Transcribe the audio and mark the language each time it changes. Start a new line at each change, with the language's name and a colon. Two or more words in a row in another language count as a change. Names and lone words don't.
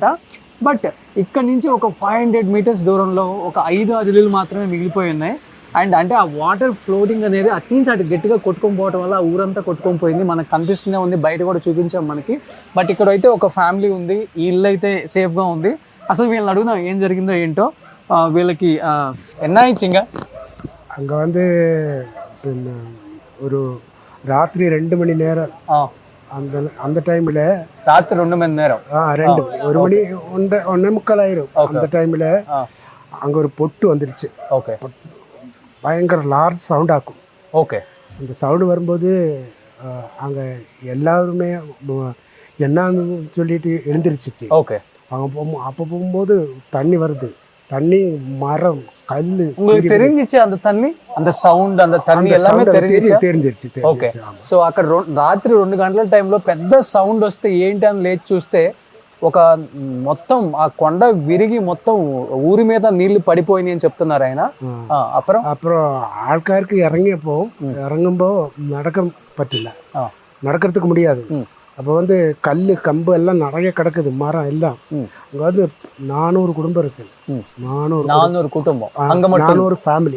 Telugu: బట్ ఇక్కడ నుంచి ఒక 500 మీటర్స్ దూరంలో ఒక 5-6 ఇల్లులు మాత్రమే మిగిలిపోయి ఉన్నాయి. అండ్ అంటే ఆ
English: water floating
Telugu: అనేది అటు నుంచి అటు గట్టిగా కొట్టుకొని పోవడం వల్ల ఊరంతా కొట్టుకొని పోయింది. మనకు కనిపిస్తూనే ఉంది, బయట కూడా చూపించాం మనకి. బట్ ఇక్కడ అయితే ఒక ఫ్యామిలీ ఉంది, ఈ ఇల్లు అయితే సేఫ్గా ఉంది. అసలు వీళ్ళని అడుగుదాం ఏం జరిగిందో ఏంటో. వీళ్ళకి ఎన్నాయిచ్చింగా
Tamil: அங்கே வந்து ஒரு ராத்திரி 2 மணி நேரம் அந்த அந்த டைமில் రాత్రి 2 மணி நேரம் 2 ஒரு மணி 1:45 ஆயிரும். அந்த டைமில் அங்கே ஒரு பொட்டு வந்துடுச்சு. ஓகே, பயங்கர
English: large sound
Tamil: ஆக்கும். ஓகே, அந்த சவுண்டு வரும்போது அங்கே எல்லாருமே என்னன்னு சொல்லிட்டு எழுந்திருச்சிச்சு. ஓகே. அங்கே அப்போ போகும்போது தண்ணி வருது, தண்ணி, மரம், கல். உங்களுக்கு தெரிஞ்சிச்சு அந்த தண்ணி, அந்த సౌండ్, அந்த தண்ணி எல்லாமே தெரிஞ்சிருச்சு.
Telugu: ఓకే. సో అక్కడ రాత్రి 2 గంటల టైంలో పెద్ద సౌండ్ వస్తే ఏంటి అని లేచి చూస్తే ఒక మొత్తం ఆ కొండ విరిగి మొత్తం ఊరి మీద నీళ్లు పడిపోయినాయి అని చెప్తున్నారు ఆయన.
Tamil: அப்புறம் ஆள்காருக்கு இறங்கும்போ நடக்க பറ്റില്ല, நடக்கிறதுக்கு முடியாது. அப்போ வந்து கல் கம்பு எல்லாம் நிறைய கிடக்குது, மரம் எல்லாம். அங்கே வந்து 400 குடும்பம் இருக்கு. 400 குடும்பம், 400 ஃபேமிலி.